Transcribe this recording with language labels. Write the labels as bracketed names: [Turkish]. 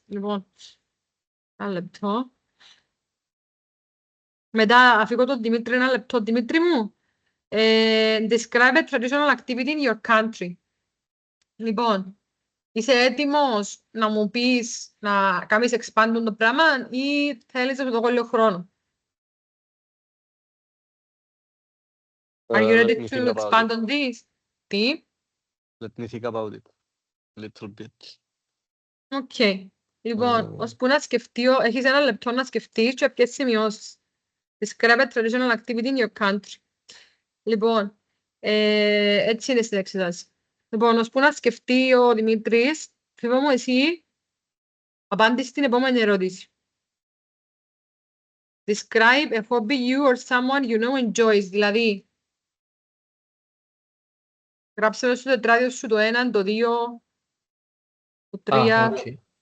[Greek] Λοιπόν, ένα λεπτό. Μετά αφήγω τον Δημήτρη ένα λεπτό. Δημήτρη μου, [English] describe a traditional activity in your country. [Greek] Λοιπόν, είσαι έτοιμος να μου πεις να κάνεις expand το πράγμα ή θέλεις να σου δω λίγο χρόνο? [English] Are you ready to expand on this? Τι? Let me think about it a little bit. Οκ. [Greek] Λοιπόν, ώσπου να σκεφτεί, έχεις 1 λεπτό να σκεφτείς και ποιες σημειώσεις. [English] Describe a traditional activity in your country. [Greek] Λοιπόν, έτσι είναι στην εξετάση. Λοιπόν, ώσπου να σκεφτεί ο Δημήτρης, φίβο μου εσύ, απάντησε στην επόμενη ερώτηση. [English] Describe a hobby you or someone you know enjoys. [Greek] Δηλαδή, γράψε στο τετράδιο σου το 1, το 2, το 3. [English] Okay.